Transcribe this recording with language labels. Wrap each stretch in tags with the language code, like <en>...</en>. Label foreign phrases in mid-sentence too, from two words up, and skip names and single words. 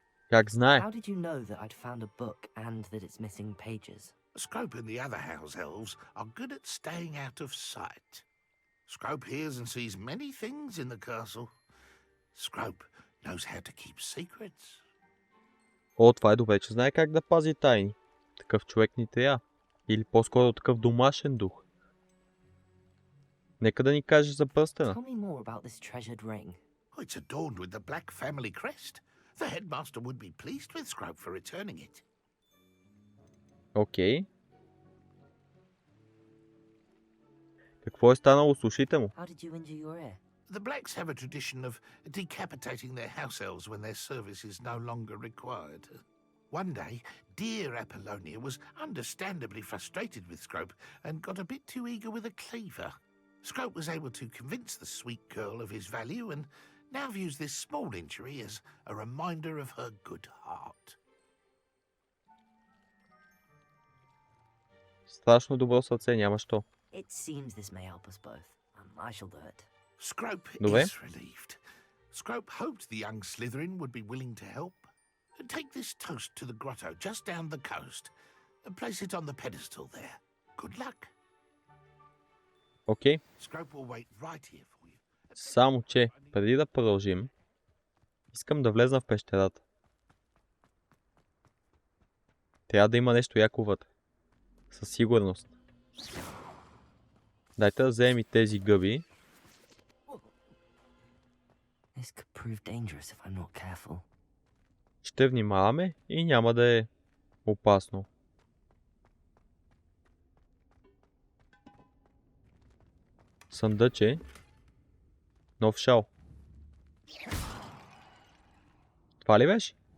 <bg>Как знае?</bg> <en>How did you know that I'd found a book and that it's missing pages? Scrope and the other house elves are good at staying out of sight. Scrope hears and sees many things in the castle. Scrope knows how to keep secrets.</en> <bg>О, това е добре, че знае как да пази тайни. Такъв човек ни трябва. Или по-скоро такъв домашен дух. Нека да ни каже за пръстена.</bg> <en>Tell me more about this treasured ring. Oh, it's adorned with the Black family crest. The headmaster would be pleased with Scrope for returning it.</en> <bg>Окей. Какво е станало с ушите му?</bg> <en>How did you injure your ear? The Blacks have a tradition of decapitating their house elves when their service is no longer required. One day, dear Apollonia was understandably frustrated with Scrope and got a bit too eager with a cleaver. Scrope was able to convince the sweet girl of his value and now views this small injury as a reminder of her good heart.</en> <bg>Страшно добро сърце, няма що.</bg> <en>It seems this may help us both. I shall do it. Scrope</en> <bg>Добре.</bg> <en>is relieved. Scrope hoped the young Slytherin would be willing to help. Take this toast to the grotto just down the coast and place it on the pedestal there. Good luck.</en> <bg>Окей.</bg> <en>Scrope will wait right here for you.</en> <bg>Само че, преди да продължим, искам да влезна в пещерата. Трябва да има нещо яко вътре. Със сигурност. Дайте да вземем и тези гъби.</bg> <en>This could prove dangerous if I'm not careful.</en> <bg>Ще внимаваме и няма да е опасно. Съндъче. Нов шал. Това ли беше?</bg>